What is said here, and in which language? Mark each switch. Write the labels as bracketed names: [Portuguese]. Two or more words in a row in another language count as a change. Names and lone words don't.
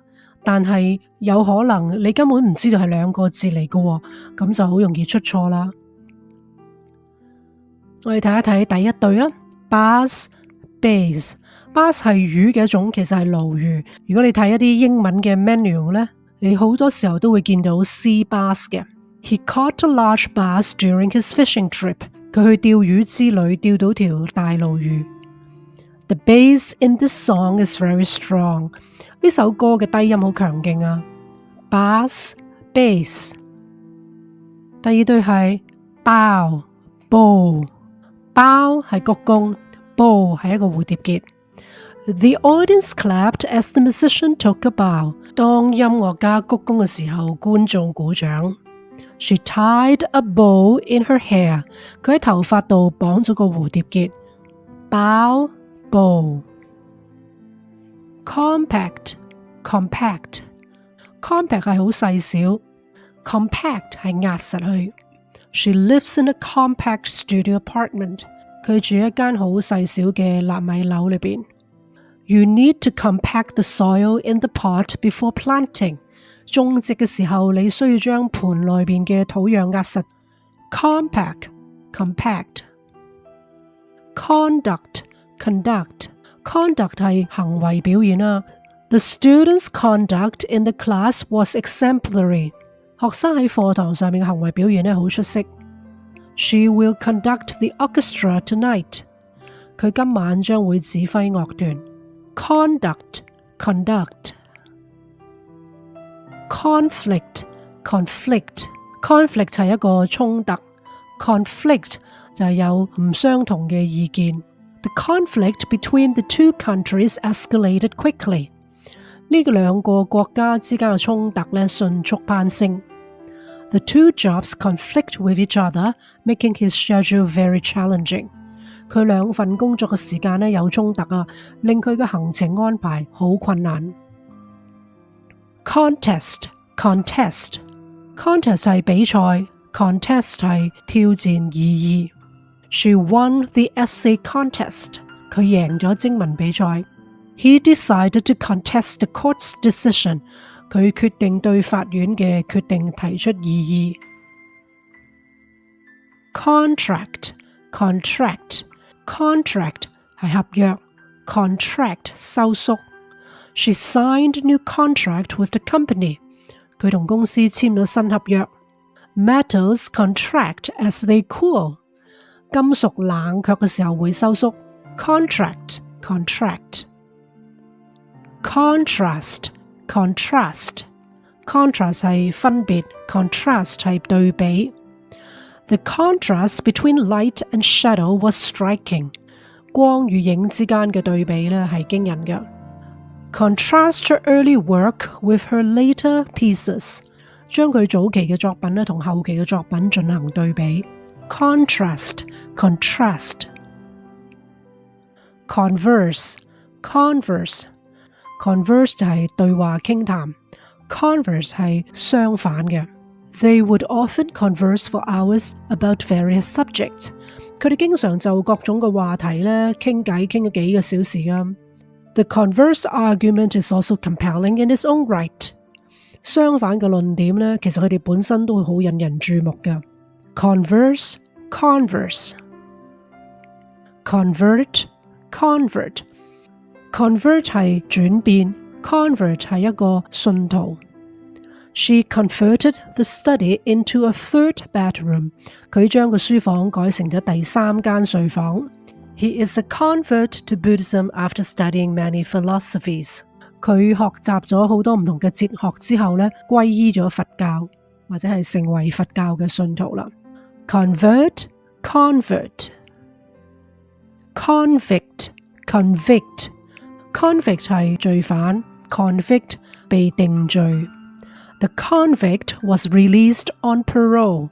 [Cantonese] 但係有可能你根本唔知道係2個字嚟嘅，咁就好容易出錯啦。我哋睇一睇第一對啦 ， [English] bass bass bass [Cantonese] 係魚嘅一種，其實係鱸魚。如果你睇一啲英文嘅 menu 咧，你好多時候都會見到 [English] sea bass [Cantonese] 嘅。 [English] He caught a large bass during his fishing trip。 [Cantonese] 佢去釣魚之旅釣到條大鱸魚。 [English] The bass in this song is very strong。 [Cantonese] 呢首歌嘅低音好強勁啊 ， [English] bass bass。 [Cantonese] 第二對係 [English] bow bow bow [Cantonese] 係鞠躬 ，bow 係一個蝴蝶結。 [English] The audience clapped as the musician took a bow。 [Cantonese] 當音樂家鞠躬嘅時候，觀眾鼓掌。 [English] She tied a bow in her hair。 [Cantonese] 佢喺頭髮度綁咗個蝴蝶結。 [English] bow bow。compact compact compact [Cantonese] 係好細小 compact 係壓實去。 [English] She lives in a compact studio apartment。 [Cantonese] 佢住一間好細小嘅納米樓裏邊。 [English] You need to compact the soil in the pot before planting。 [Cantonese] 種植嘅時候你需要將盆內邊嘅土壤壓實。 [English] compact compact conduct conduct conduct [Cantonese] 係行為表現啦。 [English] The students' conduct in the class was exemplary。 [Cantonese] 學生喺課堂上面嘅行為表現咧好出色。 [English] She will conduct the orchestra tonight。 [Cantonese] 佢今晚將會指揮樂團。 [English] Conduct conduct conflict conflict conflict [Cantonese] 係一個衝突。 [English] conflict [Cantonese] 就係有唔相同嘅意見。 [English] The conflict between the two countries escalated quickly。 [Cantonese] 呢2個國家之間嘅衝突咧迅速攀升。 [English] The two jobs conflict with each other, making his schedule very challenging。 [Cantonese] 佢2份工作嘅時間咧有衝突啊，令佢嘅行程安排好困難。 [English] Contest contest contest [Cantonese] 係比賽 ，contest 係挑戰意義。 [English] She won the essay contest。 [Cantonese] 佢贏咗徵文比賽。 [English] He decided to contest the court's decision。 [Cantonese] 佢決定對法院嘅決定提出異議。 [English] Contract contract contract [Cantonese] 係合約 [English] ，contract 收縮。She signed a new contract with the company。 [Cantonese] 佢同公司簽咗新合約。 [English] Metals contract as they cool。 [Cantonese] 金屬冷卻嘅時候會收縮。 [English] Contract contract contrast contrast contrast [Cantonese] 係分別 [English] ，contrast [Cantonese] 係對比。 [English] The contrast between light and shadow was striking。 [Cantonese] 光與影之間嘅對比呢係驚人嘅。 [English] Contrast her early work with her later pieces。 [Cantonese] 將佢早期嘅作品呢同後期嘅作品進行對比。 [English] Contrast, contrast。Converse, converse。Converse [Cantonese] 就係對話傾談。Converse 係相反嘅。 [English] They would often converse for hours about various subjects。 [Cantonese] 佢哋經常就各種嘅話題咧傾偈傾咗幾個小時㗎。 [English] The converse argument is also compelling in its own right。 [Cantonese] 相反嘅論點咧，其實佢哋本身都會好引人注目嘅。 [English] Converse, converse。Convert, convert。Convert [Cantonese] 係轉變 ，convert 係一個信徒。 [English] She converted the study into a third bedroom。 [Cantonese] 佢將個書房改成咗第三間睡房。 [English] He is a convert to Buddhism after studying many philosophies。 [Cantonese] 佢學習咗好多唔同嘅哲學之後呢，皈依咗佛教，或者係成為佛教嘅信徒啦。 [English] Convert, convert。Convict, convict。Convict [Cantonese] 係罪犯 ，convict 被定罪。 [English] The convict was released on parole。